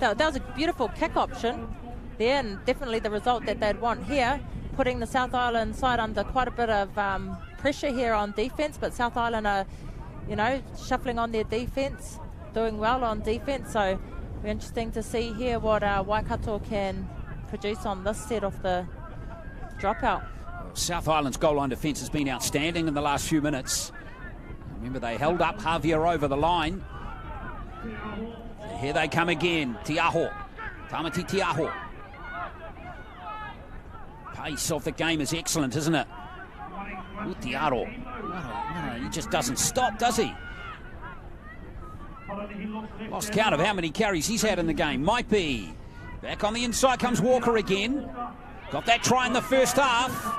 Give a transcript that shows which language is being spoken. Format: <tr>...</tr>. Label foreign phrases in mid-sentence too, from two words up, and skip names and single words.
<en>Yes, that was a beautiful kick option. there, and definitely the result that they'd want here, putting the South Island side under quite a bit of pressure here on defence, but South Island are, you know, shuffling on their defence, doing well on defence, so it'll be interesting to see here what Waikato can produce on this set of the dropout. South Island's goal line defence has been outstanding in the last few minutes. Remember, they held up Javier over the line. And here they come again. Tiaho. Tamati Tiaho. Pace of the game is excellent, isn't it? Tiaro. He just doesn't stop, does he? Lost count of how many carries he's had in the game. Might be. Back on the inside comes Walker again. Got that try in the first half.</en>